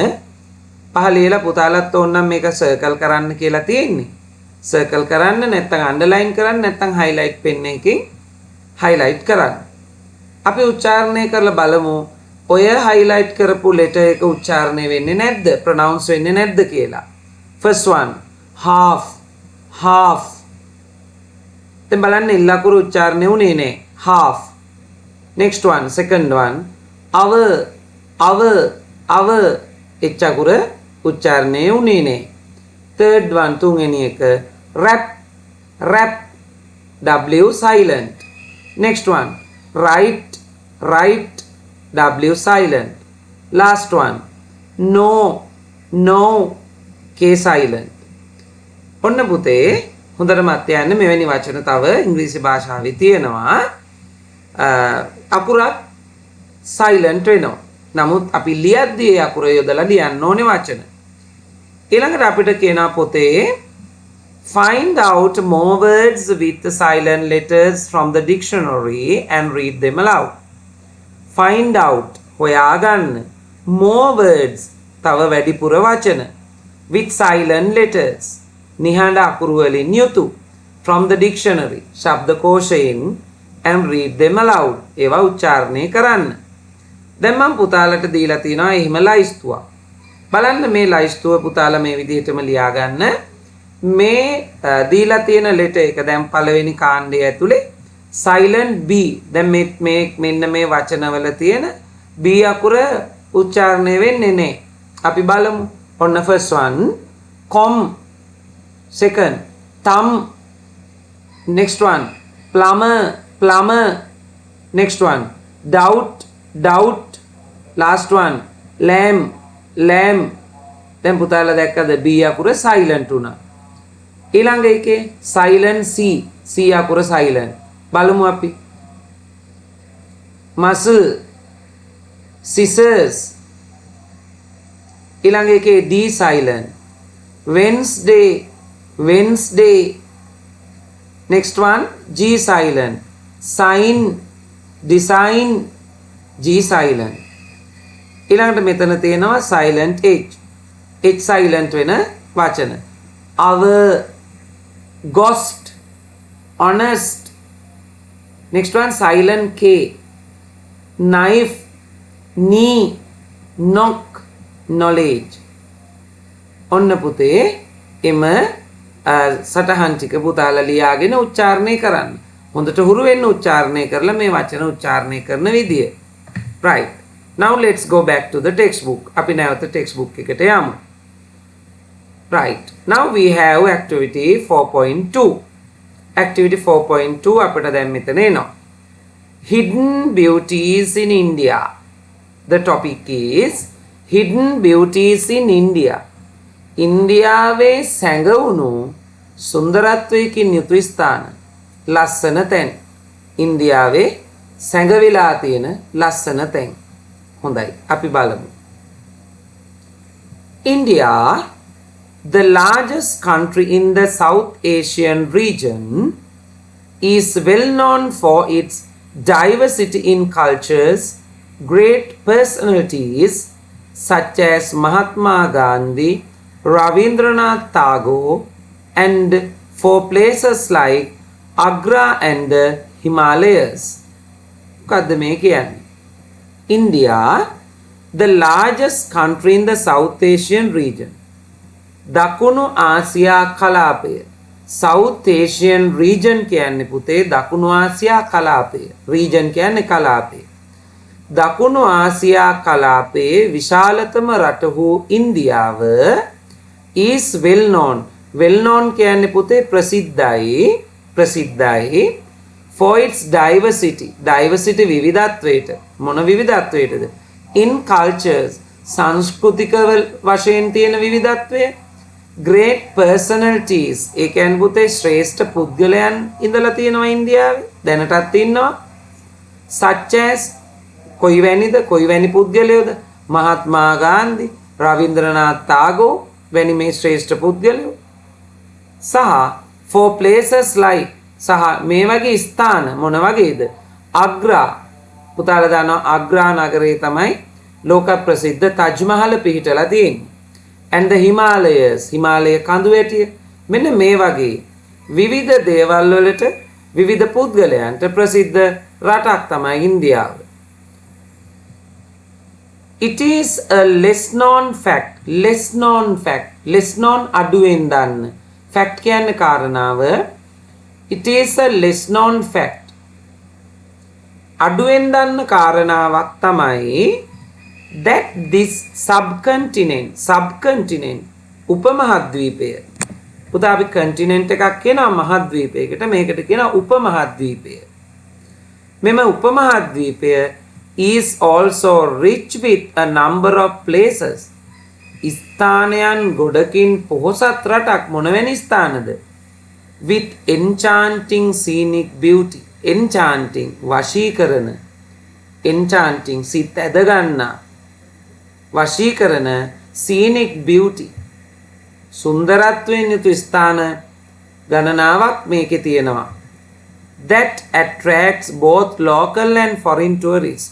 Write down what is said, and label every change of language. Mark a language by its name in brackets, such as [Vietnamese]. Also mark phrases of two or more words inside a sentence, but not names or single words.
[Sinhala] පහ ලියලා පුතාලත් ඕනනම් මේක circle කරන්න කියලා තියෙන්නේ. circle කරන්න නැත්නම් underline කරන්න නැත්නම් [English] highlight pen [Sinhala] එකකින් highlight කරන්න. අපි උච්චාරණය කරලා බලමු ඔය highlight කරපු letter එක උච්චාරණය වෙන්නේ නැද්ද? pronounce වෙන්නේ නැද්ද කියලා. [English] first one half. [Sinhala] දැන් බලන්න ඉල් අකුරු උච්චාරණය වුණේ නැහැ. [English] half. next one second one our [Sinhala] එච් අකුර උච්චාරණය වුණේ නැහැ. [English] third one [Sinhala] තුන්වෙනි එක [English] rap w silent. next one right W silent. Last one. No, no, K silent. [Sinhala] ඔන්න පුතේ හොඳට මත් යන්න මෙවැනි වචන තව ඉංග්‍රීසි භාෂාවේ තියෙනවා. අකුරත් silent වෙනවා. නමුත් අපි ලියද්දී ඒ අකුර යොදලා ලියන්න ඕනේ වචන. ඊළඟට අපිට කියනවා පොතේ [English] find out more words with the silent letters from the dictionary and read them aloud. Find out හොයාගන්න more words [Sinhala] තව වැඩිපුර වචන [English] with silent letters [Sinhala] නිහඬ අකුරු වලින් යුතු [English] from the dictionary ශබ්දකෝෂයෙන් and read them aloud [Sinhala] ඒවා උච්චාරණය කරන්න. දැන් මම පුතාලට දීලා තිනවා එහෙම ලයිස්තුවක්. බලන්න මේ ලයිස්තුව පුතාලා මේ විදිහටම ලියා ගන්න. මේ දීලා තියෙන ලෙටර් එක දැන් පළවෙනි කාණ්ඩය ඇතුලේ [English] silent B. [Sinhala] දැන් මේ මෙන්න මේ වචනවල තියෙන B අකුර උච්චාරණය වෙන්නේ නැහැ. අපි බලමු. [English] ඔන්න first one com, second thumb, next one plumber, next one doubt, last one lamb. [Sinhala] දැන් පුතාලා දැක්කද B අකුර silent උනා. ඊළඟ එකේ [English] silent C [Sinhala] අකුර silent. බලමු අපි. [English] muscle, scissors. [Sinhala] ඊළඟ එකේ [English] D silent. Wednesday. Next one G silent. sign, design, G silent. [Sinhala] ඊළඟට මෙතන තියෙනවා [English] silent H silent [Sinhala] වෙන වචන. [English] our, ghost, honest. Next one silent K, knife, knee, knock, knowledge. [Sinhala] ඔන්න පුතේ එම සටහන් ටික පුතාලා ලියාගෙන උච්චාරණය කරන්න. හොඳට හුරු වෙන්න උච්චාරණය කරලා මේ වචන උච්චාරණය කරන විදිය. [English] right. Now let's go back to the textbook. [Sinhala] අපි නැවත textbook එකට යමු. [English] right. Now we have activity 4.2. activity 4.2 [Sinhala] අපිට දැන් මෙතන එනවා. [English] hidden beauties in India. The topic is hidden beauties in India. [Sinhala] ඉන්දියාවේ සැඟවුණු සුන්දරත්වයකින් යුතු ස්ථාන ලස්සන තැන්. ඉන්දියාවේ සැඟවිලා තියෙන ලස්සන තැන්. හොඳයි අපි බලමු. [English] India, the largest country in the South Asian region, is well known for its diversity in cultures, great personalities such as Mahatma Gandhi, Ravindranath Tagore, and for places like Agra and the Himalayas. [Sinhala] මොකද්ද මේ කියන්නේ? [English] India, the largest country in the South Asian region. [Sinhala] දකුණු ආසියා කලාපය. [English] South Asian region [Sinhala] කියන්නේ පුතේ දකුණු ආසියා කලාපය. region කියන්නේ කලාපය. දකුණු ආසියා කලාපයේ විශාලතම රට වූ ඉන්දියාව [English] is well known. well known [Sinhala] කියන්නේ පුතේ ප්‍රසිද්ධයි [English] for its diversity. [Sinhala] diversity විවිධත්වයට. මොන විවිධත්වයටද? [English] in cultures [Sinhala] සංස්කෘතික වශයෙන් තියෙන විවිධත්වය. [English] great personalities [Sinhala] ඒ කියන්නේ පුතේ ශ්‍රේෂ්ඨ පුද්ගලයන් ඉඳලා තියෙනවා ඉන්දියාවේ. දැනටත් ඉන්නවා. [English] such as [Sinhala] කොයිවැනි පුද්ගලයෝද? මහත්මා ගාන්ධි, රවීන්ද්‍රනාත් tagore වැනි මේ ශ්‍රේෂ්ඨ පුද්ගලයෝ. සහ [English] for places like [Sinhala] සහ මේ වගේ ස්ථාන මොන වගේද? අග්‍රා. පුතාලා දන්නවා අග්‍රා නගරේ තමයි ලෝක ප්‍රසිද්ධ තජ් මහල පිහිටලා තියෙන්නේ. [English] and the Himalayas [Sinhala] හිමාලය කඳු වැටිය. මෙන්න මේ වගේ විවිධ දේවල් වලට විවිධ පුද්ගලයන්ට ප්‍රසිද්ධ රටක් තමයි ඉන්දියාව. [English] It is a less known fact. less known [Sinhala] අඩුවෙන් දන්න. fact කියන්නේ කාරණාව. [English] It is a less known fact. [Sinhala] අඩුවෙන් දන්න කාරණාවක් තමයි [English] that this subcontinent [Sinhala] උපමහද්වීපය. පුතා අපි continent එකක් කියනවා මහද්වීපයකට, මේකට කියනවා උපමහද්වීපය. මෙම උපමහද්වීපය [English] is also rich with a number of places. [Sinhala] ස්ථානයන් ගොඩකින් පොහොසත් රටක් මොනවැනි ස්ථානද? [English] With enchanting scenic beauty. [Sinhala] Enchanting වශී කරන, enchanting සිත ඇදගන්නා, වශී කරන [English] scenic beauty [Sinhala] සුන්දරත්වයෙන් යුතු ස්ථාන ගණනාවක් මේකේ තියෙනවා. [English] That attracts both local and foreign tourists.